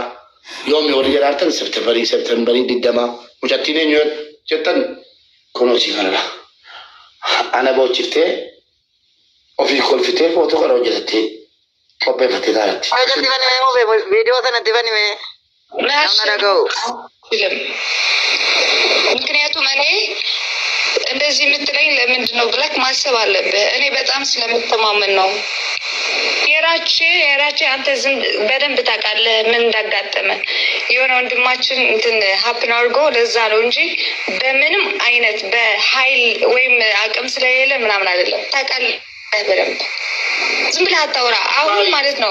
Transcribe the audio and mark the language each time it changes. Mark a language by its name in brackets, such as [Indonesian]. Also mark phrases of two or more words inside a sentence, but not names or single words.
[Oromo] Yoomni horii jedhaartan Septembarii 20 mucattiin eenyu jettan kunuunsi kanadha. Ana boochiftee ofii kolfitee footoo kana hojjetattee qopheeffattee taa'atti. Hojjetti banime moo viidiyoo sanatti banime? Nama dhaga'u. [Amharic] ምክንያቱም እኔ እንደዚህ የምትለኝ ለምንድን ነው ብለህ ማሰብ አለብህ። እኔ በጣም ስለምተማመን ነው። የራቼ አንተ ዝም በደንብ ታውቃለህ ምን እንዳጋጠመ የሆነ ወንድማችን እንትን ሀፕን አድርጎ ለዛ ነው እንጂ በምንም አይነት በኃይል ወይም አቅም ስለሌለ ምናምን አይደለም። ታውቃለህ በደንብ ዝም ብለህ አታውራ። አሁን ማለት ነው